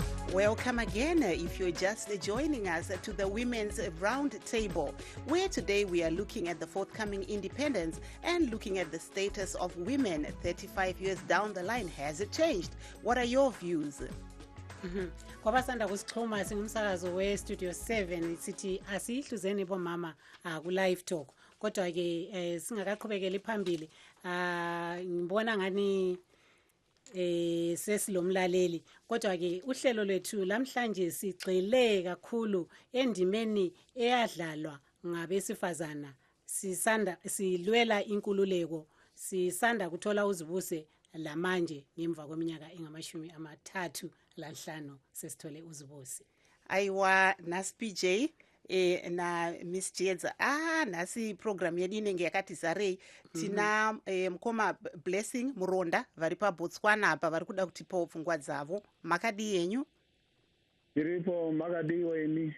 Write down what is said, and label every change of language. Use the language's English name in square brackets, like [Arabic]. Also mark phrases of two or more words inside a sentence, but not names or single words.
[English] Welcome again if you're just joining us to the Women's Round Table, where today we are looking at the forthcoming independence and looking at the status of women 35 years down the line. Has it changed? What are your views? [North Ndebele] Kwabasanda kusixhuma singumsakazo we-Studio 7 sithi asiyihluzeni bomama ku-live talk kodwa ke singakaqhubekeli phambili ngibona ngani sesilomlaleli kodwa ke uhlelo lwethu lamhlanje sigxile kakhulu endimeni eyadlalwa ngabesifazana silwela inkululeko sisanda kuthola uzibuse lamanje ngemva kweminyaka engama-35 sesithole uzibuse. [Shona] Aiwa nasi PJ na Miss Jedza nasi program yedu inenge yakati zarei tina mkoma Blessing Muronda vari paBotswana apa vari kuda kutipawo pfungwa dzavo. Makadi yenyu? Tiripo makadi weni.